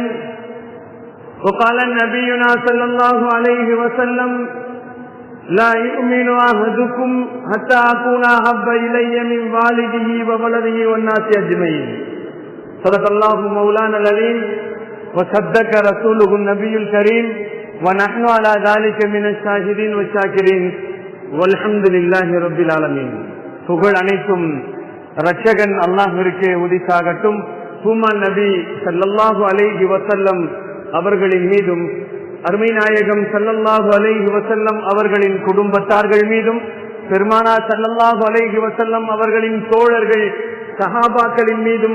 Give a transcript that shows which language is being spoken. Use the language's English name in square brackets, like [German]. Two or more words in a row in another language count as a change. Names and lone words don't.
[Arabic] وقال نبينا صلى الله عليه وسلم: لا يؤمن أحدكم حتى أكون أحب إلي من والده وولده والناس أجمعين. صدق الله مولانا العليم وصدق رسوله النبي الكريم ونحن على ذلك من الشاهدين والشاكرين والحمد لله رب العالمين. [Tamil] புகழ் அனைத்தும் இரட்சகன் அல்லாஹ்விற்கே உரித்தாகட்டும். பூமான் நபி [Arabic] صلى الله عليه وسلم [Tamil] அவர்களின் மீதும், அருமை நாயகம் [Arabic] صلى الله عليه وسلم [Tamil] அவர்களின் குடும்பத்தார்கள் மீதும், பெருமானார் [Arabic] صلى الله عليه وسلم [Tamil] அவர்களின் தோழர்கள் சஹாபாக்களின் மீதும்,